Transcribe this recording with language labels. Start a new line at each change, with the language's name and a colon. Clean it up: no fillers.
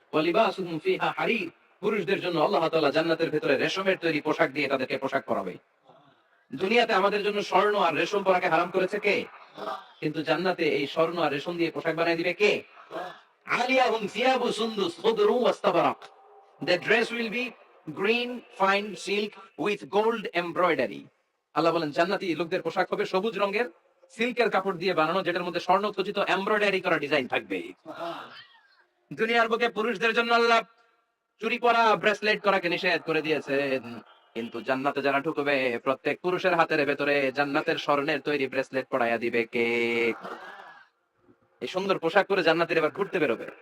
Arabic: ওয়ালিবাসুহুম ফিহা হারির,
Bangla: পুরুষদের জন্য আল্লাহ তাআলা জান্নাতের ভেতরে রেশমের তৈরি পোশাক দিয়ে তাদেরকে পোশাক পরাবে। দুনিয়াতে আমাদের জন্য স্বর্ণ আর রেশম পরাকে হারাম করেছে কে? কিন্তু জান্নাতে এই স্বর্ণ আর রেশম দিয়ে পোশাক বানিয়ে দিবে কে?
Arabic: আলিয়াহুম সিয়াবু সুন্দুস খুদরু ওয়াস্তাবারাক।
English: The dress will be green fine silk with gold embroidery.
Bangla: আল্লাহ বলেন জান্নাতি লোকদের পোশাক হবে সবুজ রঙের সিল্কের কাপড় দিয়ে বানানো, যেটার মধ্যে স্বর্ণ খচিত এমব্রয়ডারি করা ডিজাইন থাকবে। দুনিয়ার বুকে পুরুষদের জন্য আল্লাহ চুরি পরা, ব্রেসলেট করাকে নিষেধ করে দিয়েছেন। কিন্তু জান্নাতে যারা ঢুকবে, প্রত্যেক পুরুষের হাতের ভেতরে জান্নাতের স্বর্ণের তৈরি ব্রেসলেট পরাইয়া দিবে কে? এই সুন্দর পোশাক পরে জান্নাতীরা এবার ঘুরতে বেরোবে।